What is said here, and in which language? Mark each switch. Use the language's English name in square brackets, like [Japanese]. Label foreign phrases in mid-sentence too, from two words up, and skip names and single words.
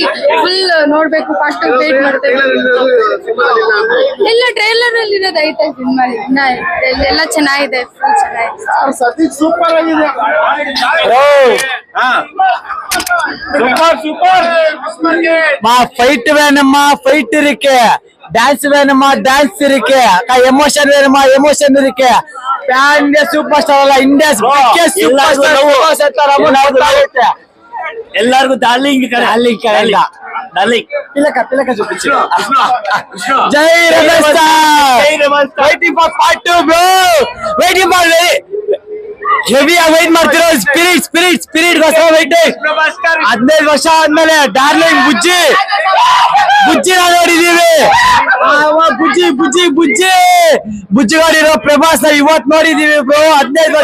[Kannada] ಫುಲ್ ನೋಡ್ಬೇಕು. ಪಾರ್ಟ್ 2 ವೇಟ್ ಮಾಡ್ತೇವೆ. ಎಲ್ಲ ಟ್ರೈಲರ್ ಅಲ್ಲಿ ಇರೋದು ಐತೆ ಸಿನಿಮಾ. ಎಲ್ಲ ಚೆನ್ನಾಗಿದೆ. ಫುಲ್ ಚೆನ್ನಾಗಿದೆ. ಸೂಪರ್ ಆಗಿದೆ. ಸೂಪರ್ ಸೂಪರ್. [Tamil] ಫೈಟ್ வேணுமா ஃபைட் இருக்கு, டான்ஸ் வேணுமா டான்ஸ் இருக்கு, எமோஷன் வேணுமா எமோஷன் இருக்கு. [English] Pan India super star ಅಲ್ಲ, India biggest super star. [Kannada] ಎಲ್ಲರಿಗೂ ಡಾರ್ಲಿಂಗ್ ಡಾರ್ಲಿಂಗ್ ಡಾರ್ಲಿಂಗ್ ತಿಲಕ చూపించు. [Telugu] జై రమేష్. [English] waiting for part 2 bro. waiting for heavy wait ಮಾಡ್ತಿರೋ. [Kannada] ಸ್ಪಿರಿಟ್ ಸ್ಪಿರಿಟ್ ಸ್ಪಿರಿಟ್ ಗೋಸ್ಕರ ವೈಟಿಂಗ್. 15 ವರ್ಷ ಆದ್ಮೇಲೆ ಡಾರ್ಲಿಂಗ್ ಬುಜ್ಜಿ ಬುಜ್ಜಿ ನಾವು ನೋಡಿದೀವಿ. ಬುಜ್ಜಿ ಬುಜ್ಜಿ ಬುಜ್ಜಿ ಬುಜ್ಜಿ ನೋಡಿರೋ ಪ್ರಭಾಸ್ ಇವತ್ ನೋಡಿದೀವಿ ಬ್ರೋ.